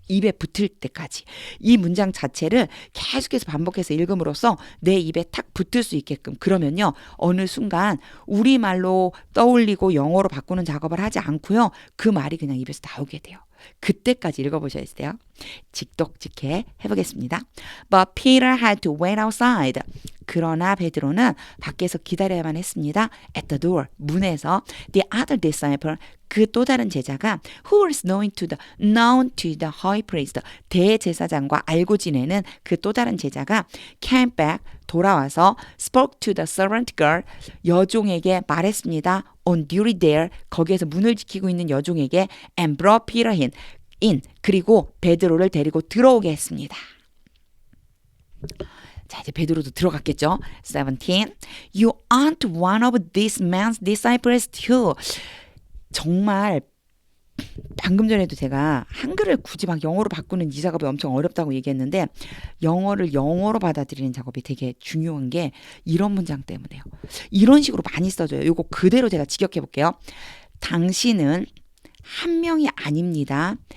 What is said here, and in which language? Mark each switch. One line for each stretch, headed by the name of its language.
Korean: 입에 붙을 때까지. 이 문장 자체를 계속해서 반복해서 읽음으로써 내 입에 탁 붙을 수 있게끔. 그러면요. 어느 순간 우리말로 떠올리고 영어로 바꾸는 작업을 하지 않고요. 그 말이 그냥 입에서 나오게 돼요. 그때까지 읽어보셔야 돼요. 직독직해 해보겠습니다.
English: But Peter had to wait outside.
Korean: 그러나 베드로는 밖에서 기다려야만 했습니다.
English: At the door,
Korean: 문에서.
English: The other disciple,
Korean: 그 또 다른 제자가
English: who was known to the high priest,
Korean: 대제사장과 알고 지내는 그 또 다른 제자가
English: came back,
Korean: 돌아와서
English: spoke to the servant girl,
Korean: 여종에게 말했습니다.
English: On duty there,
Korean: 거기에서 문을 지키고 있는 여종에게
English: and brought Peter in,
Korean: 그리고 베드로를 데리고 들어오게 했습니다. 자, 이제 베드로도 들어갔겠죠. 17.
English: You aren't one of this man's disciples too.
Korean: 정말 방금 전에도 제가 한글을 굳이 막 영어로 바꾸는 이 작업이 엄청 어렵다고 얘기했는데 영어를 영어로 받아들이는 작업이 되게 중요한 게 이런 문장 때문에요. 이런 식으로 많이 써져요. 이거 그대로 제가 직역해 볼게요. 당신은 한 명이 아닙니다.